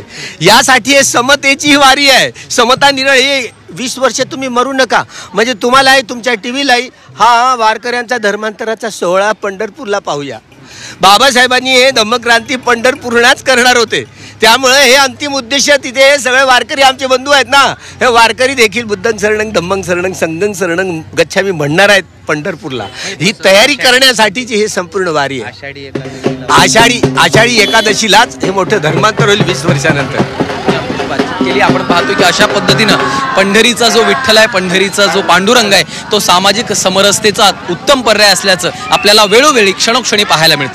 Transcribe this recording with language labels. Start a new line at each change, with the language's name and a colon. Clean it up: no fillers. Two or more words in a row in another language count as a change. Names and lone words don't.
Marathi: यासाठी हे समतेची वारी आहे. समता निर्णय हे 20 वर्ष तुम्ही मरू नका म्हणजे तुम्हालाही तुमच्या टीव्हीलाही हा वारकऱ्यांचा धर्मांतराचा सोहळा पंढरपूरला पाहूया. बाबासाहेबांनी हे धम्मक्रांती पंढरपूरलाच करणार होते, त्यामुळे हे अंतिम उद्देश तिथे हे सगळे वारकरी आमचे बंधू आहेत ना, हे वारकरी देखील
Pali: बुद्धं शरणं, धम्मं शरणं, संघं शरणं गच्छामी
Marathi: म्हणणार आहेत पंढरपूरला. ही तयारी करण्यासाठीची हे संपूर्ण वारी आहे. आषाढी एकादशीलाच हे मोठं धर्मांतर होईल 20 वर्षानंतर. आपण पाहतो की अशा पद्धतीनं पंढरीचा जो विठ्ठल आहे, पंढरीचा जो पांडुरंग आहे, तो सामाजिक समरसतेचा उत्तम पर्याय असल्याचं आपल्याला वेळोवेळी क्षणोक्षणी पाहायला मिळतंय.